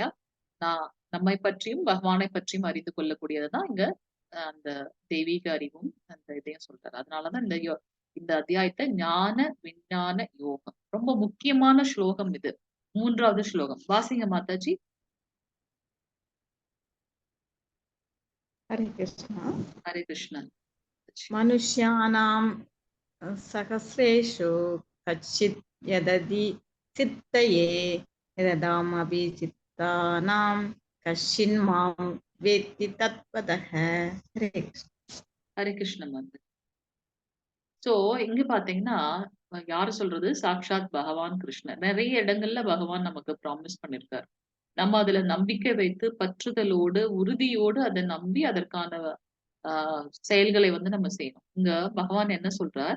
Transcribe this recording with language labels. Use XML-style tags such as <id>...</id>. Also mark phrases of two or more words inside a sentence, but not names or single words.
<ta>நம்மை பற்றியும் பகவானை பற்றியும் அறிந்து கொள்ளக்கூடியதுதான் இங்க அந்த தெய்வீக அறிவும் அந்த இதையும் சொல்றாரு. அதனாலதான் இந்த அத்தியாயத்தை ஞான விஞ்ஞான யோகம் ரொம்ப முக்கியமான ஸ்லோகம் இது. 3வது ஸ்லோகம் வாசிங்க மாதாஜி.</ta> <sa>हरे कृष्ण। हरे कृष्ण। मनुष्याणां सहस्रेषु कच्चित् यदति चित्तये यदामपि चित्तानां कश्चिन्मां वेत्ति तत्त्वतः। हरे कृष्ण।</sa> <ta>हरे कृष्ण माता। சோ இங்க பாத்தீங்கன்னா யாரு சொல்றது? சாக்ஷாத் பகவான் கிருஷ்ணர். நிறைய இடங்கள்ல பகவான் நமக்கு ப்ராமிஸ் பண்ணிருக்காரு. நம்ம அதுல நம்பிக்கை வைத்து பற்றுதலோடு உறுதியோடு அதை நம்பி அதற்கான செயல்களை வந்து நம்ம செய்யணும். இங்க பகவான் என்ன சொல்றார்?</ta>